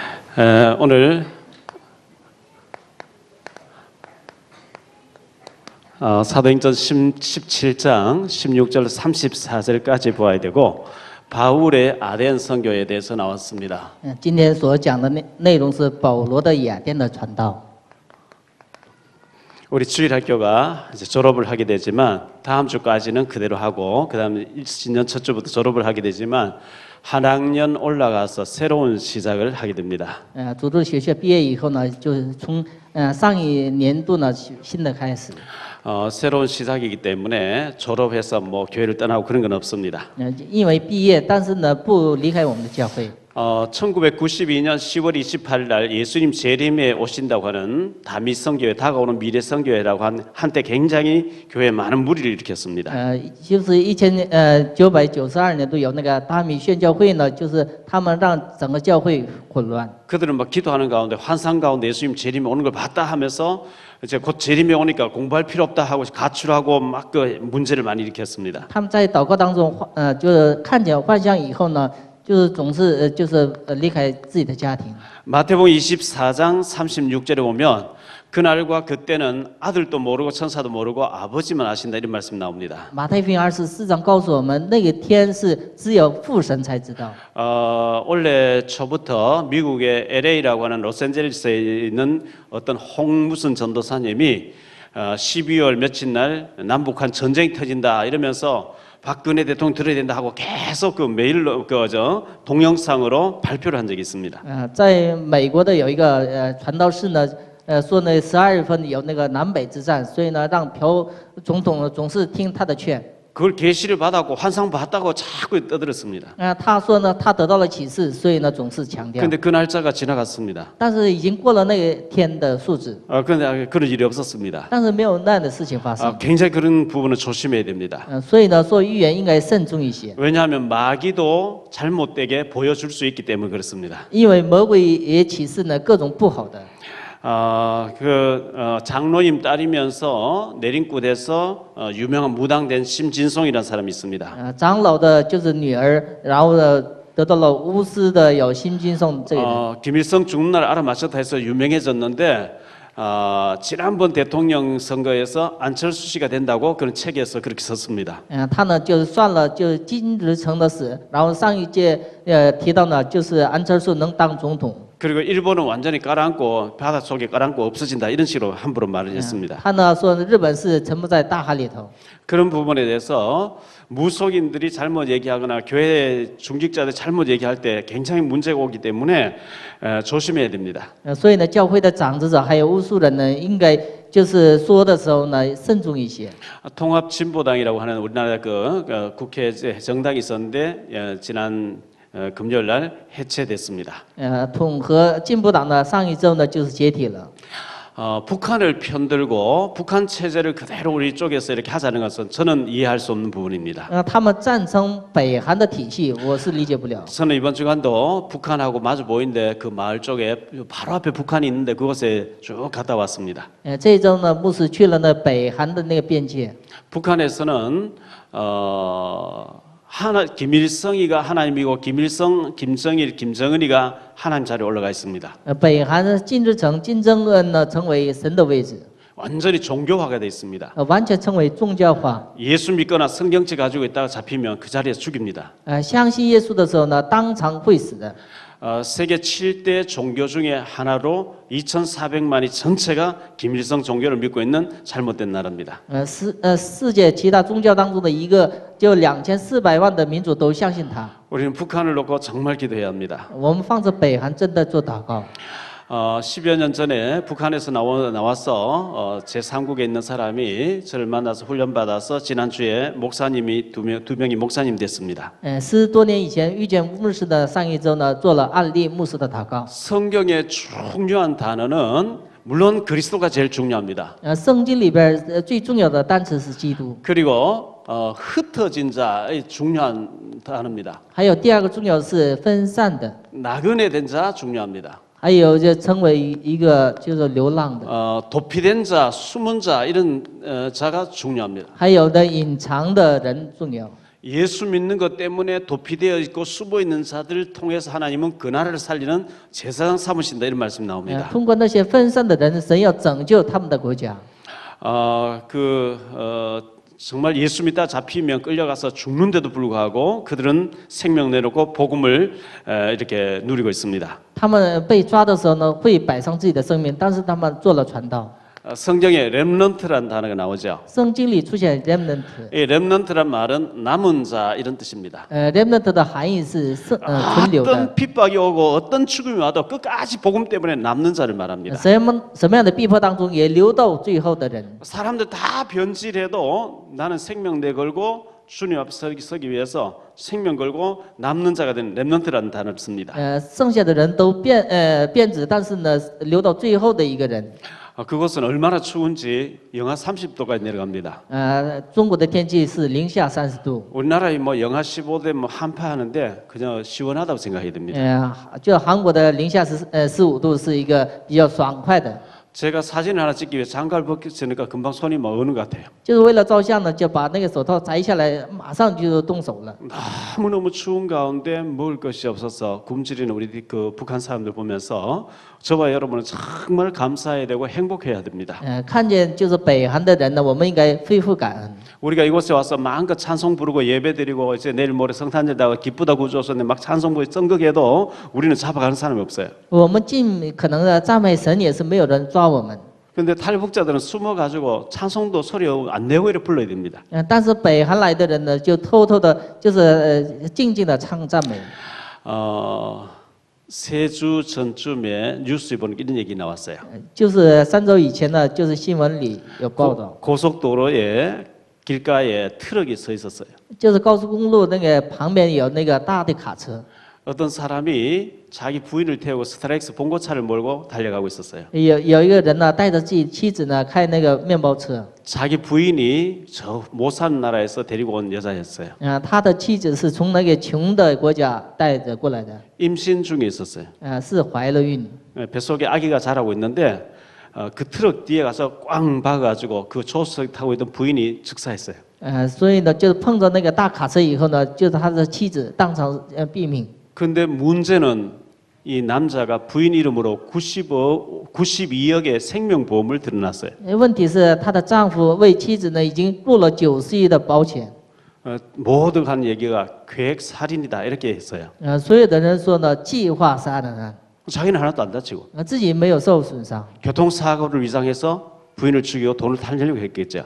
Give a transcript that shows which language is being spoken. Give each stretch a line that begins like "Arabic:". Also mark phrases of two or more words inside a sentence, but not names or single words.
Korean: 오늘 사도행전 17장 16절 34절까지 보아야 되고 바울의 아덴 선교에 대해서 나왔습니다.
Chinese: 今天所讲的内容是保罗的雅典的传道。
Korean: 우리 주일학교가 이제 졸업을 하게 되지만 다음 주까지는 그대로 하고 그다음에 신년 첫 주부터 졸업을 하게 되지만 한 학년 올라가서 새로운 시작을 하게 됩니다.
Chinese: 主日学校毕业以后呢，就是从上一年度呢新的开始。
Korean: 새로운 시작이기 때문에 졸업해서 뭐 교회를 떠나고 그런 건 없습니다.
Chinese: 因为毕业，但是呢不离开我们的教会。
Korean: 1992년 10월 28일 날 예수님 재림에 오신다고 하는 다미 선교회, 다가오는 미래 선교회라고 한때 굉장히 교회에 많은 무리를 일으켰습니다.
Chinese: 就是1992年度有那个大米宣教会呢，就是他们让整个教会混乱。
Korean: 그들은 막 기도하는 가운데 환상 가운데 예수님 재림에 오는 걸 봤다 하면서 이제 곧 재림에 오니까 공부할 필요 없다 하고 가출하고 막 그 문제를 많이 일으켰습니다.
Chinese: 他们在祷告当中，就是看见幻象以后呢，就是总是离开自己的家庭。
Korean: 마태복음 24장 36절에 보면 그날과 그때는 아들도 모르고 천사도 모르고 아버지만 아신다 이런 말씀이 나옵니다.
Chinese: 马太福音24章告诉我们，那个天是只有父神才知道。
Korean: 원래 초부터 미국의 LA라고 하는 로스앤젤레스에 있는 어떤 홍무슨 전도사님이 12월 며칠 날 남북한 전쟁이 터진다 이러면서 박근혜 대통령 들어야 된다 하고 계속 그 메일로 동영상으로 발표를 한 적이 있습니다.
Chinese: 在美国的有一个传道士呢，说呢12月份有那个南北之战，所以呢让朴总统总是听他的劝。
Korean: 그걸 계시를 받았고 환상 봤다고 자꾸 떠들었습니다.
Chinese: 他说呢他得到了启示，所以呢总是强调。
Korean: 그런데 그 날짜가 지나갔습니다.
Chinese: 但是已经过了那个天的数字。
Korean: 그런데 그런 일이 없었습니다.
Chinese: 但是没有那样的事情发生。
Korean: 굉장히 그런 부분은 조심해야 됩니다.
Chinese: 所以呢，做预言应该慎重一些。
Korean: 왜냐하면 마귀도 잘못되게 보여줄 수 있기 때문에 그렇습니다.
Chinese: 因为魔鬼也启示呢各种不好的。
Korean: 장로님 딸이면서 내림굿에서 유명한 무당된 심진송이라는 사람이 있습니다.
Chinese: 长老的就是女儿，然后呢得到了巫师的有辛金颂这个人。
Korean: 김일성 죽는 날 알아맞혔다 해서 유명해졌는데 지난번 대통령 선거에서 안철수 씨가 된다고 그런 책에서 그렇게 썼습니다.
Chinese: 他呢就是算了，就是金日成的死，然后上一届提到呢就是安철수能当总统。
Korean: 그리고 일본은 완전히 깔아앉고 바닷속에 깔아앉고 없어진다 이런 식으로 함부로 말을 했습니다.
Chinese: 他呢说日本是沉没在大海里头。
Korean: 그런 부분에 대해서 무속인들이 잘못 얘기하거나 교회 중직자들 잘못 얘기할 때 굉장히 문제가 오기 때문에 조심해야 됩니다.
Chinese: 所以呢，教会的长者还有巫术人呢，应该就是说的时候呢慎重一些。
Korean: 통합진보당이라고 하는 우리나라 그 국회 정당이 있었는데 지난 금요일 날 해체됐습니다.
Chinese: 统合进步党呢上一周呢就是解体了。
Korean: 북한을 편들고 북한 체제를 그대로 우리 쪽에서 이렇게 하자는 것은 저는 이해할 수 없는 부분입니다.
Chinese: 他们赞成北韩的体系，我是理解不了。
Korean: 저는 이번 주간도 북한하고 마주 보이는데 그 마을 쪽에 바로 앞에 북한이 있는데 그곳에 쭉 갔다 왔습니다.
Chinese: 这一周呢，牧师去了呢北韩的那个边界。
Korean: 북한에서는 김일성이가 하나님이고 김정일, 김정은이가 하나님 자리에 올라가 있습니다.
Chinese: 北韩金日成、金正恩呢成为神的位置，
Korean: 완전히 종교화가 돼 있습니다.
Chinese: 完全成为宗教化。
Korean: 예수 믿거나 성경책 가지고 있다가 잡히면 그 자리에서 죽입니다.
Chinese: 相信耶稣的时候呢，当场会死的。
Korean: 세계 7대 종교 중에 하나로 2,400만이 전체가 김일성 종교를 믿고 있는 잘못된 나라입니다.
Chinese: 世界其他宗教当中的一个，就2400万的民族都相信他。
Korean: 우리는 북한을 놓고 정말 기도해야 합니다.
Chinese: 我们放着北韩真的做祷告。
Korean: 10여 년 전에 북한에서 나와서 제3국에 있는 사람이 저를 만나서 훈련받아서 지난주에 목사님이 두 명이 목사님 됐습니다.
Chinese: 10 多年以前遇见牧师的上一周呢，做了案例牧师的祷告。
Korean: 성경의 중요한 단어는 물론 그리스도가 제일 중요합니다.
Chinese: 圣经里边最重要的单词是基督。
Korean: 그리고 흩어진 자의 중요한 단어입니다.
Chinese: 还有第二个重要的是分散的，
Korean: 나그네 된 자 중요합니다.
Chinese: 还有就成为一个就是流浪的，
Korean: 도피된 자, 숨은 자 이런 자가 중요합니다.
Chinese: 还有的隐藏的人重要。
Korean: 예수 믿는 것 때문에 도피되어 있고 숨어 있는 자들을 통해서 하나님은 그 나라를 살리는 제사장 삼으신다 이런 말씀이 나옵니다.
Chinese: 通过那些分散的人，神要拯救他们的国家。
Korean: 정말 예수 믿다 잡히면 끌려가서 죽는데도 불구하고 그들은 생명 내놓고 복음을 이렇게 누리고 있습니다.
Chinese: 他们被抓的时候呢，会摆上自己的生命，但是他们做了传道。
Korean: 성경에 렘넌트라는 단어가 나오죠.
Chinese: 圣经里出现 remnant，
Korean: 이 렘넌트란 말은 남은 자 이런 뜻입니다.
Chinese: remnant 的含义是存留的。
Korean: 어떤 핍박이 오고 어떤 죽음이 와도 끝까지 복음 때문에 남는 자를 말합니다.
Chinese: 什么样的逼迫当中也留到最后的人。
Korean: 사람들 다 변질해도 나는 생명 내걸고 주님 앞에 서기 위해서 생명 걸고 남는 자가 된 렘넌트라는 단어를 씁니다.
Chinese: 剩下的人都变质，但是呢，留到最后的一个人。
Korean: 그곳은 얼마나 추운지 영하 30도까지 내려갑니다.
Chinese: 中国的天气是零下30度。
Korean: 우리나라에 뭐 영하 15도 뭐 한파하는데 그냥 시원하다고 생각이 듭니다.
Chinese: 就韩国的零下15度是一个比较爽快的。
Korean: 제가 사진을 하나 찍기 위해 장갑을 벗기니까 금방 손이 막 어는 것 같아요.
Chinese: 就是为了照相呢，就把那个手套摘下来，马上就动手了。
Korean: 너무너무 추운 가운데 먹을 것이 없어서 굶주리는 우리 그 북한 사람들 보면서 저와 여러분은 정말 감사해야 되고 행복해야 됩니다.
Chinese: 看见就是北韩的人呢，我们应该恢复感恩。
Korean: 우리가 이곳에 와서 마음껏 찬송 부르고 예배드리고 이제 내일 모레 성탄절다가 기쁘다 구주소서 막 찬송 부르고 ጸ극해도 우리는 잡아가는 사람이 없어요.
Chinese: 我们尽可能的赞美神，也是没有人抓我们。
Korean: 그런데 탈북자들은 숨어가지고 찬송도 소리 안 내고 이렇게 불러야 됩니다.
Chinese: 但是北韩来的人呢，就偷偷的，就是静静的唱赞美。
Korean: 세 주 전쯤에 뉴스에 보니까 이런 얘기 나왔어요.
Chinese: 就是3周以前呢，就是新闻里有报道，
Korean: 고속도로에 길가에 트럭이 서 있었어요.
Chinese: 就是高速公路那个旁边有那个大的卡车，
Korean: 어떤 사람이 자기 부인을 태우고 스타렉스 봉고차를 몰고 달려가고 있었어요.
Chinese: 有一个人呢，带着自己妻子呢，开那个面包车。
Korean: 자기 부인이 저 못 사는 나라에서 데리고 온 여자였어요.
Chinese: 他的妻子是从那个穷的国家带着过来的，
Korean: 임신 중에 있었어요.
Chinese: 是怀了孕。
Korean: 뱃속에 아기가 자라고 있는데 그 트럭 뒤에 가서 꽝 박아가지고 그 조수석 타고 있던 부인이 즉사했어요.
Chinese: 所以呢，就是碰到那个大卡车以后呢，就是他的妻子当场毙命。
Korean: 근데 문제는 이 남자가 부인 이름으로 92억의 생명보험을 들어놨어요.
Chinese: 问题是她的丈夫为妻子呢已经入了90亿的保险。
Korean: 모두 한 얘기가 계획살인이다 이렇게 했어요.
Chinese: 所有的人说呢，计划杀人案，
Korean: 자기는 하나도 안 다치고
Chinese: 自己没有受损伤，
Korean: 교통사고를 위장해서 부인을 죽이고 돈을 탈려고 했겠죠.